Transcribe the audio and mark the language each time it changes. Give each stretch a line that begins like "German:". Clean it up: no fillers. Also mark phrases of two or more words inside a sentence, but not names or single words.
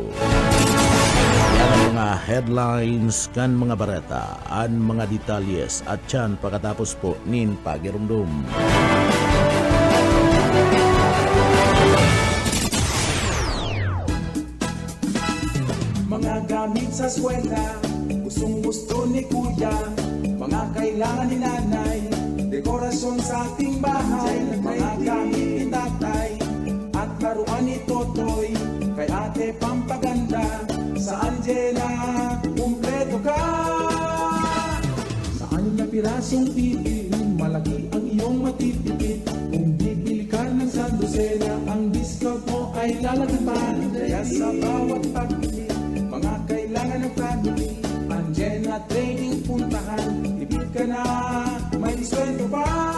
Bikol: Yan ang mga headlines kan mga bareta, ang mga detalyes at yan pagkatapos po nin pagirumdum.
Filipino: Mga gamit sa eskwela, gustong gusto ni kuya, mga kailangan ni nanay, dekorasyon sa ating bahay, mga gamit ni tatay, at laruan ni Totoy, kay ate pampaganda, sa Angela, kumpleto ka! Sa 6 na pirasong TV, malaki ang iyong matitipid, kung bibili ka ng sandosena, ang discount mo ay lalagyan pa, kaya sa bawat pagbili, mga kailangan ng family, Angela Training puntahan, ibig ka na, may sweldo pa.